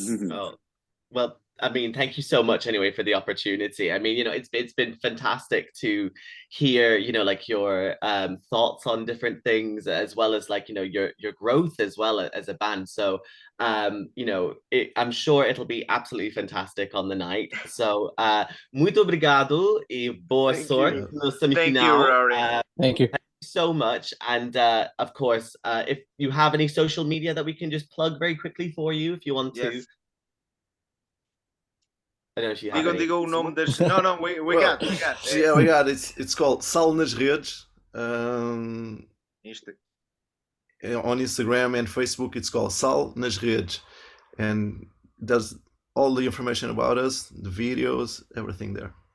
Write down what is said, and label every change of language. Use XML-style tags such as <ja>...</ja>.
<en>Oh, well, I mean, thank you so much anyway for the opportunity. I mean, you know, it's been fantastic to hear, you know, like your thoughts on different things, as well as like, you know, your growth as well as a band. So you know, I'm sure it'll be absolutely fantastic on the night.</en> <pt>So muito obrigado e boa sorte no semifinal.</pt> <en>Thank you, Rory. Thank you so much. And of course, if you have any social media that we can just plug very quickly for you, if you want to. I don't know if you have</en> <pt>diga o nome das...</pt> <en>No, we got. Yeah, we got it. It's called SAL nas redes. On Instagram and Facebook, it's called SAL nas redes, and does all the information about us, the videos, everything there.</en>